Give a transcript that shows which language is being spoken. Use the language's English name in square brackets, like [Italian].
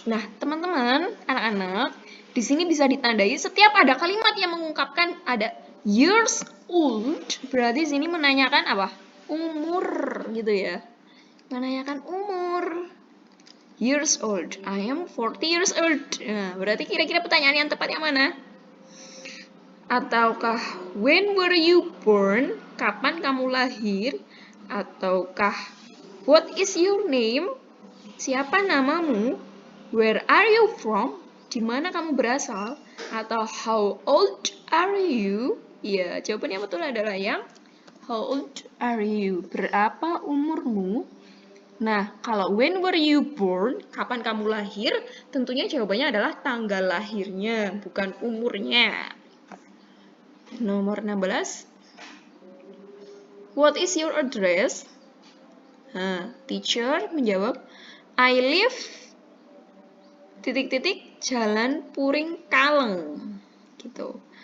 [Indonesian] Nah, teman-teman, anak-anak, di sini bisa ditandai setiap ada kalimat yang mengungkapkan ada [English] years old, [Indonesian] berarti sini menanyakan apa? Umur gitu ya. Menanyakan umur. [English] Years old. I am 40 years old. [Indonesian] Nah, berarti kira-kira pertanyaan yang tepat yang mana? [English] Ataukah when were you born? [Indonesian] Kapan kamu lahir? Ataukah [English] what is your name? [Indonesian] Siapa namamu? [English] Where are you from? [Indonesian] Di mana kamu berasal? Atau [English] how old are you? [Indonesian] Ya, jawaban yang betul adalah yang [English] how old are you? [Indonesian] Berapa umurmu? Nah, kalau [English] when were you born? [Indonesian] Kapan kamu lahir? Tentunya jawabannya adalah tanggal lahirnya, bukan umurnya. Nomor 16. [English] What is your address? [Indonesian] Nah, teacher menjawab, [English] I live [Indonesian] titik-titik Jalan Puring Kaleng. Gitu.